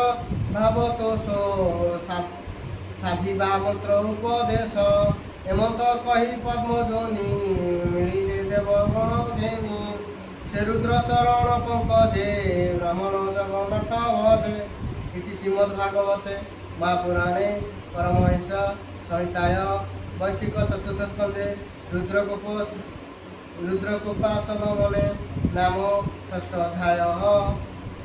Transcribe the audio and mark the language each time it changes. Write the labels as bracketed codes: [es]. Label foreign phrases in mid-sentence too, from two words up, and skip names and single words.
[or] ଭାବ ତୋଷ ସାଧିବା ମନ୍ତ୍ର ଉପଦେଶ ଏମନ୍ତ କହି ପଦ୍ମଜୋନି ମିଳିଲେ ଦେବଗଣ ଘେନି ସେ ରୁଦ୍ର ଚରଣ ପଙ୍କଜେ ବ୍ରାହ୍ମଣ ଜଗନ୍ନାଥ ଭଜେ [sa] ଇତି श्रीमद्भागवते महापुराणे परमहंस संहिताय वैशिक चतुर्थ स्कंदे रुद्रकोपासन नाम षष्ठ अध्याय।